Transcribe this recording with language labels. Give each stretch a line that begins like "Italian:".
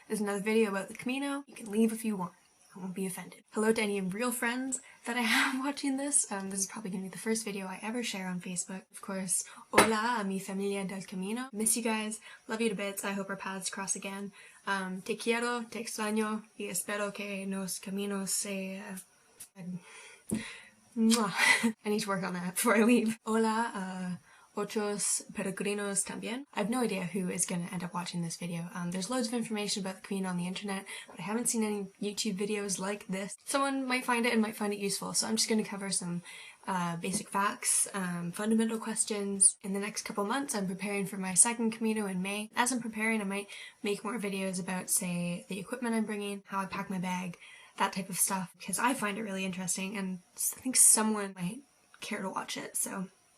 English: There's another video about the Camino. You can leave if you want. I won't be offended. Hello to any real friends that I have watching this. This is probably going to be the first video I ever share on Facebook. Of course,
Spanish: hola a mi familia del Camino.
English: Miss you guys. Love you to bits. I hope our paths cross again.
Spanish: Te quiero, te extraño, y espero que nos caminos se...
English: I need to work on that before I leave.
Spanish: Hola, otros peregrinos también.
English: I have no idea who is going to end up watching this video. There's loads of information about the Camino on the internet, but I haven't seen any YouTube videos like this. Someone might find it and might find it useful, so I'm just going to cover some basic facts, fundamental questions. In the next couple months, I'm preparing for my second Camino in May. As I'm preparing, I might make more videos about, say, the equipment I'm bringing, how I pack my bag, that type of stuff, because I find it really interesting, and I think someone might care to watch it, so...